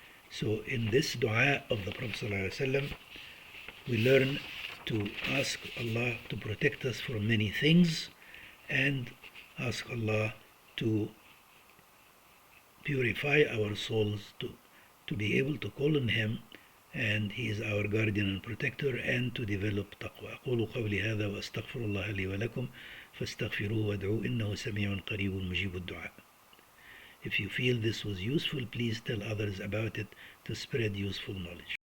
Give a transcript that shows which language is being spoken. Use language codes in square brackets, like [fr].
[en] So in this dua of the Prophet ﷺ, we learn to ask Allah to protect us from many things, and ask Allah to purify our souls, to be able to call on Him, and He is our guardian and protector, and to develop taqwa. [ar] أقول قولي هذا وأستغفر الله لي ولكم فاستغفروه وادعوه إنه سميع قريب مجيب الدعاء. [en] If you feel this was useful, please tell others about it to spread useful knowledge.